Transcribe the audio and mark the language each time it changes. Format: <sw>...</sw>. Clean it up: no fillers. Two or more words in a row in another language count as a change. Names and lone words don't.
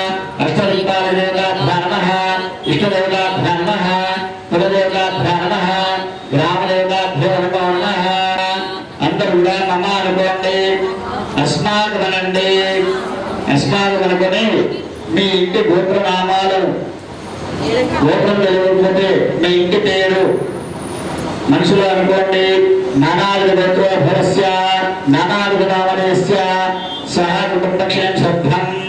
<sa>अष्टदीपावलिदेवताभ्यां नमः, इष्टदेवताभ्यां नमः, कुलदेवताभ्यां नमः, ग्रामदेवताभ्यो नमः। अंदर मम</sa> <te>అనుకోండి, అస్మాకమనండి మీ ఇంటి గోత్రనామాలు గోత్రం తెలియకపోతే మీ ఇంటి పేరు మనుషులు అనుకోండి.</te> <sa>నానావిధ గోత్రోద్భవస్య నానావిధ నామనేస్య సహ కుటుంబక్షేమ శబ్దం.</sa>